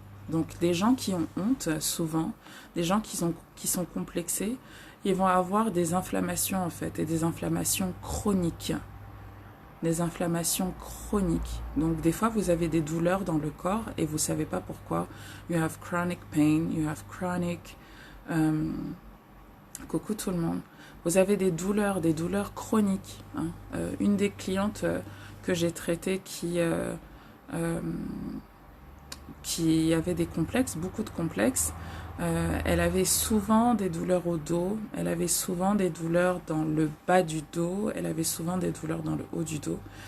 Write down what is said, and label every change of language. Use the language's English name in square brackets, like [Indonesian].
[French] Donc, des gens qui ont honte, souvent, des gens qui sont complexés, ils vont avoir des inflammations, en fait, et des inflammations chroniques. Des inflammations chroniques. Donc, des fois, vous avez des douleurs dans le corps et vous ne savez pas pourquoi. [English] You have chronic pain, you have chronic... [French] coucou tout le monde. Vous avez des douleurs chroniques. Hein. Une des clientes que j'ai traitées qui avait des complexes, beaucoup de complexes, elle avait souvent des douleurs au dos, elle avait souvent des douleurs dans le bas du dos, elle avait souvent des douleurs dans le haut du dos.